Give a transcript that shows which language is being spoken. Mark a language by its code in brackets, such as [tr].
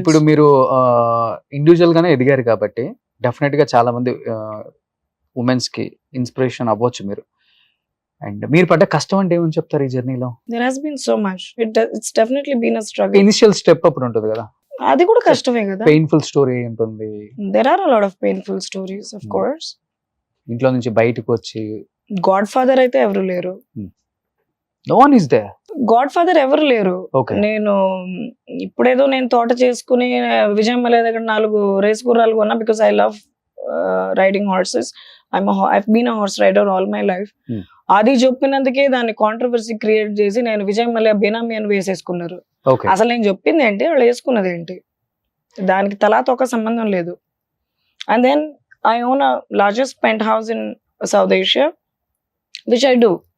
[te] ఇప్పుడు మీరు ఇండివిజువల్ గానే ఎదిగారు కాబట్టి డెఫినెట్ గా చాలా మంది ఉమెన్స్ కి ఇన్స్పిరేషన్ అవ్వచ్చు మీరు. అండ్ మీరు పడ్డ కష్టం అంటే ఏమని చెప్తారు ఈ జర్నీలో? [en] There has been so much. It's definitely been a struggle. [te] Initial step అప్పుడు ఉంటుంది కదా, అది కూడా కష్టమే కదా. పెయిన్ఫుల్ స్టోరీ ఉంటుంది. [en] There are a lot of painful stories, of course. [te] ఇంట్లో నుంచి బయటకు వచ్చి గాడ్ ఫాదర్ అయితే ఎవరు లేరు. [en] No one is there. [te] God father ఎవరు లేరు. ఓకే. నేను ఇప్పుడేదో నేను తోట చేసుకుని విజయమ్మల దగ్గర 4 రేస్ గుర్రాలు కొన్నా [en] Because I love riding horses. I've been a horse rider all my life. [te] అది చెప్పినందుకే దాన్ని కాంట్రవర్సీ క్రియేట్ చేసి నేను విజయమ్మల బేనామీ అని వేసేసుకున్నారు. అసలు నేను చెప్పింది ఏంటి, వాళ్ళు వేసుకున్నది ఏంటి, దానికి తలాతో ఒక సంబంధం లేదు. [en] And then I own a largest penthouse in South Asia which I do.